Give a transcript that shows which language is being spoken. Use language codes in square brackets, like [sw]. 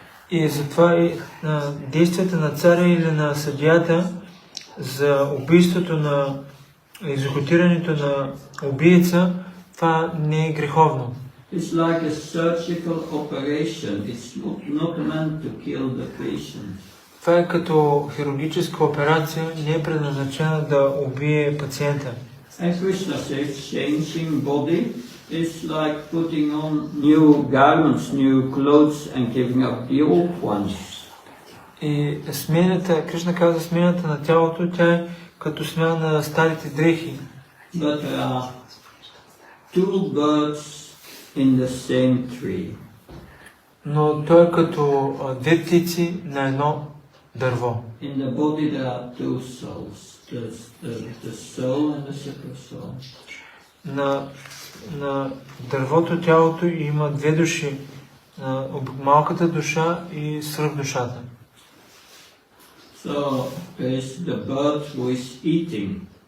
[bg] И затова действията на царя или на съдията за убийството на екзекутирането на убийца, това не е греховно. [en] It's like a surgical operation. It's not meant to kill the patient. [bg] Това е като хирургическа операция, не е предназначена да убие пациента. [en] And Krishna says changing body is like putting on new garments, new clothes and giving up the old ones. [bg] И Кришна каза, смената на тялото, тя е като смяна на старите дрехи. [en] But there are two birds in the same tree. [bg] Но той е като две птици на едно дърво. [en] In the body there are two souls, the soul and the super soul. [bg] На дървото тялото има две души, малката душа и свръхдушата. [en] So there is the bird who is eating.